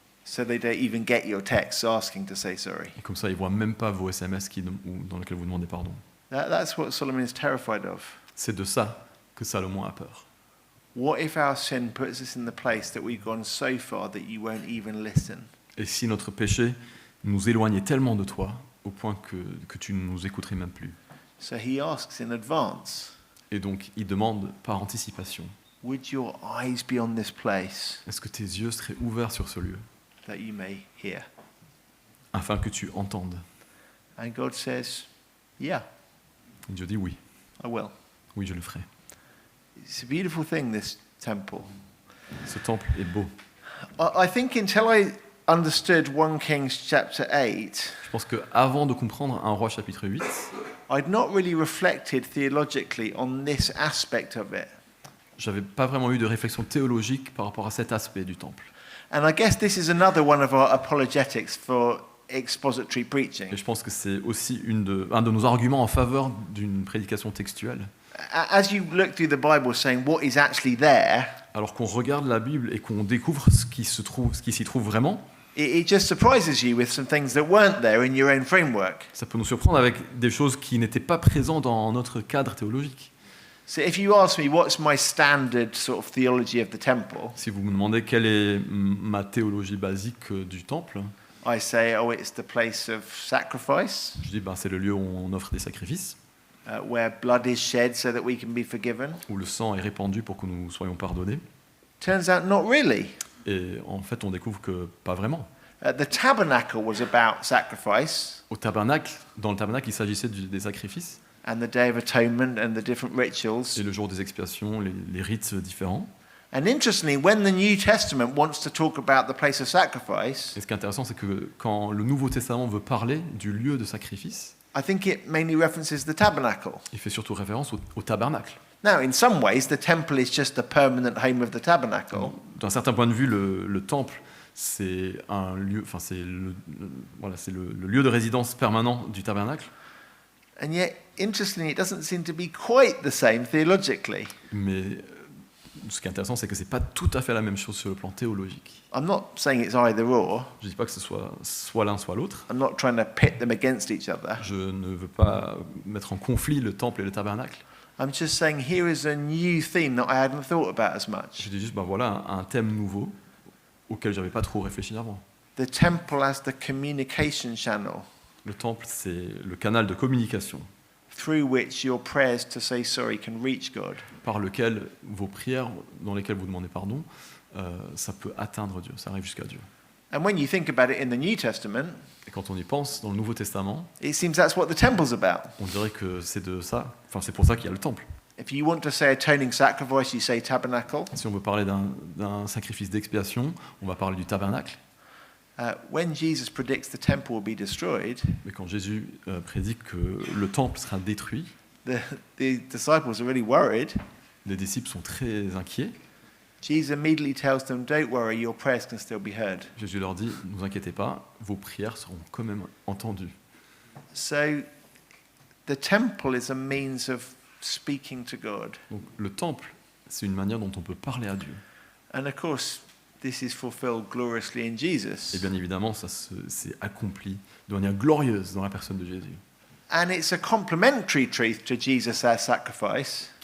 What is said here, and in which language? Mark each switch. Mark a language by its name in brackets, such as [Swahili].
[English] so they don't even get your texts asking to say sorry. [French] Et comme ça, il ne voit même pas vos SMS dans lesquels vous demandez pardon. [English] That's what Solomon is terrified of. [French] C'est de ça que Salomon a peur. [English] What if our sin puts us in the place that we've gone so far that you won't even listen? [French] Et si notre péché nous éloignait tellement de toi, au point que tu ne nous écouterais même plus. [English] So he asks in advance, [French] Et donc, il demande par anticipation, [English] would your eyes be on this place [French] est-ce que tes yeux seraient ouverts sur ce lieu, [English] that you may hear? [French] afin que tu entendes? [English] And God says, yeah, [French] Et Dieu dit oui, [English] I will. [French] oui, je le ferai. [English] It's a beautiful thing, this temple. [French] Ce temple est beau. [English] I think until I understood 1 Kings chapter 8, [French] Je pense qu'avant de comprendre un roi chapitre 8, [English] I'd not really reflected theologically on this aspect of it. [French] j'avais pas vraiment eu de réflexion théologique par rapport à cet aspect du temple. [English] And I guess this is another one of our apologetics for expository preaching. [French] Et je pense que c'est aussi un de nos arguments en faveur d'une prédication textuelle. [English] As you look through the Bible saying what is actually there, [French] Alors qu'on regarde la Bible et qu'on découvre ce qui s'y trouve vraiment, [English] it just surprises you with some things that weren't there in your own framework. [French] ça peut nous surprendre avec des choses qui n'étaient pas présentes dans notre cadre théologique. [English] So if you ask me what's my standard sort of theology of the temple, [French] Si vous me demandez quelle est ma théologie basique du temple, [English] I say, oh, it's the place of sacrifice, [French] je dis c'est le lieu où on offre des sacrifices, [English] where blood is shed so that we can be forgiven. [French] où le sang est répandu pour que nous soyons pardonnés. [English] Turns out not really. [French] Et en fait, on découvre que pas vraiment. [English] The tabernacle was about sacrifice, [French] Dans le tabernacle, il s'agissait des sacrifices, [English] and the Day of Atonement and the different rituals. [French] et le jour des expiations, les rites différents. [English] And interestingly, when the New Testament wants to talk about the place of sacrifice, [French] Et ce qui est intéressant, c'est que quand le Nouveau Testament veut parler du lieu de sacrifice, [English] I think it mainly references the tabernacle. [French] il fait surtout référence au tabernacle. [English] Now, in some ways, the temple is just the permanent home of the tabernacle. [French] D'un certain point de vue, le temple, c'est un lieu, c'est le lieu de résidence permanent du tabernacle. [English] And yet, interestingly, it doesn't seem to be quite the same theologically. [French] Mais ce qui est intéressant, c'est que c'est pas tout à fait la même chose sur le plan théologique. [English] I'm not saying it's either or. [French] Je dis pas que ce soit l'un soit l'autre. [English] I'm not trying to pit them against each other. [French] Je ne veux pas mettre en conflit le temple et le tabernacle. [English] I'm just saying here is a new theme that I hadn't thought about as much. [French] Je dis juste, voilà un thème nouveau auquel j'avais pas trop réfléchi avant. [English] The temple as the communication channel [French] Le temple, c'est le canal de communication [English] through which your prayers to say sorry can reach God. [French] par lequel vos prières, dans lesquelles vous demandez pardon, ça peut atteindre Dieu, ça arrive jusqu'à Dieu. [English] And when you think about it in the New Testament, [French] Et quand on y pense, dans le Nouveau Testament, [English] it seems that's what the temple's about. [French] on dirait que c'est de ça, c'est pour ça qu'il y a le temple. [English] If you want to say atoning sacrifice, you say tabernacle. [French] Si on veut parler d'un sacrifice d'expiation, on va parler du tabernacle. [English] When Jesus predicts the temple will be destroyed, [French] Mais quand Jésus prédit que le temple sera détruit, [English] the disciples are really worried. [French] les disciples sont très inquiets. [English] Jesus immediately tells them, don't worry, your prayers can still be heard. [French] Jésus leur dit, ne vous inquiétez pas, vos prières seront quand même entendues. [English] So the temple is a means of speaking to God. [French] Donc le temple, c'est une manière dont on peut parler à Dieu. [English] And of course, this is fulfilled gloriously in Jesus. [French] Et bien évidemment, c'est accompli de manière glorieuse dans la personne de Jésus. [English] And it's a complementary truth to Jesus, our sacrifice.